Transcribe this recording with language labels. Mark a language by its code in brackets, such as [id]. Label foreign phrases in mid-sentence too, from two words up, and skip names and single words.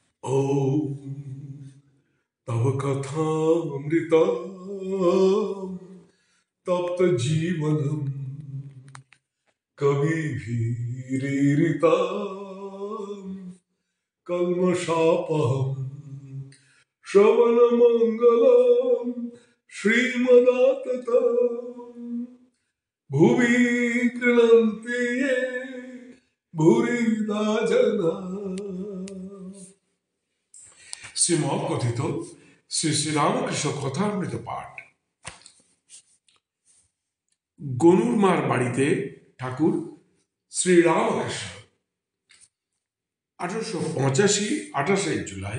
[sa] ॐ तव कथामृतं तप्तजीवनं कविभिरीरितं कल्मषापहं श्रवणमङ्गलं श्रीमदाततं भुवि गृह्णन्ति ये भूरिदा जना। [bn] শ্রীমৎ কথিত শ্রী শ্রীরামকৃষ্ণ কথামৃত পাঠ। গনুর মার বাড়িতে ঠাকুর শ্রীরামকৃষ্ণ 1885 জুলাই।